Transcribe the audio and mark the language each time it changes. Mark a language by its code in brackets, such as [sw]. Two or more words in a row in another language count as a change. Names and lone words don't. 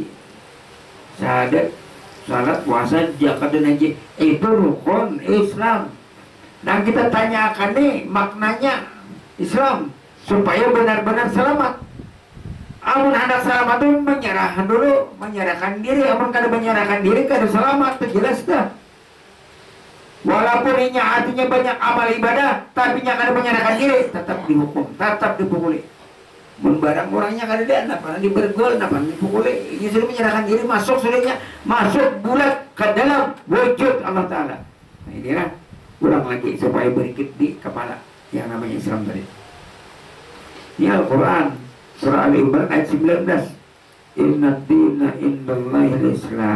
[id] Syahadat, salat, puasa, zakat dan haji itu rukun Islam. Nah, kita tanyakan nih maknanya Islam supaya benar-benar selamat. [bjn] Amun hendak selamat itu menyerahkan dulu, menyerahkan diri. Amun kada menyerahkan diri, kada selamat, itu jelas dah. Walaupun ini artinya banyak amal ibadah, tapi kada menyerahkan diri, tetap dihukum, tetap dipukuli. Barang orangnya kada ada, napa dibergol, napa dipukuli. [id] Ini sudah menyerahkan diri, masuk sudahnya, masuk bulat ke dalam wujud Allah Ta'ala. Nah, ini kan ulang lagi supaya berikut di kepala yang namanya Islam tadi. Ini Al-Quran. Surah Al-Imran ayat 19. [ar] إن الدين عند الله الإسلام.